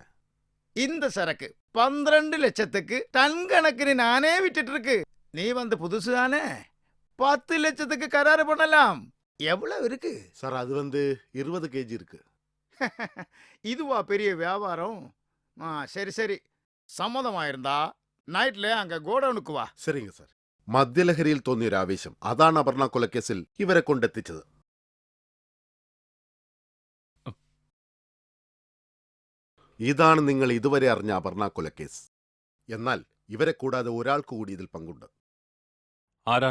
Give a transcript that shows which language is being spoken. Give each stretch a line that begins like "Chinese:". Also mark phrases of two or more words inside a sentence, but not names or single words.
Tamil: இந்த சரக்கு 12 லட்சத்துக்கு டன் கணக்குன்னு நானே விட்டுட்டு இருக்கு. நீ வந்து புதுசு தானே, 10 லட்சத்துக்கு கராறு பண்ணலாம். எவ்வளவு இருக்கு? சார், அது வந்து 20 கேஜி இருக்கு. இதுவா பெரிய வியாபாரம்? சரி சரி, சம்மதமாயிருந்தா நைட்டிலே அங்கு கோடௌனுக்கு வா. சரிங்க சார்.
Malayalam: മദ്യലഹരിയിൽ തോന്നിയ ഒരു ആവേശം, അതാണ് അപർണ കൊലക്കേസിൽ ഇവരെ കൊണ്ടെത്തിച്ചത്. ഇതാണ് നിങ്ങൾ ഇതുവരെ അറിഞ്ഞ അപർണ കൊലക്കേസ്. എന്നാൽ ഇവരെ കൂടാതെ ഒരാൾക്ക് കൂടി ഇതിൽ പങ്കുണ്ട്.